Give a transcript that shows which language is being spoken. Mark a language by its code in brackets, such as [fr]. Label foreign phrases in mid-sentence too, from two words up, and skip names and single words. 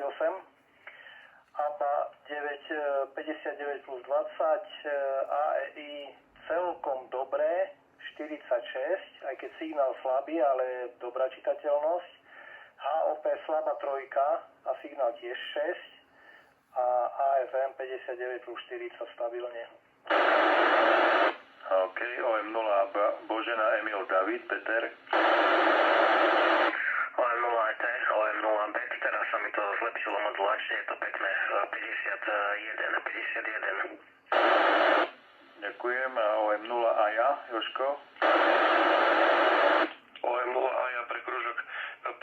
[sk] ABA 59 plus 20, AEI celkom dobré, 46, aj keď signál slabý, ale dobrá čitateľnosť. HOP slabá trojka a signál tiež 6 a AFM 59 plus 40 stabilne. OK, OM0 Božena Emil David, Peter. OM0 ET, OM0 Bet, teraz sa mi to zlepšilo modulačne, je to pekné, 51. Ďakujem. A OM0 a ja, Jožko. OM0 a ja pre kružok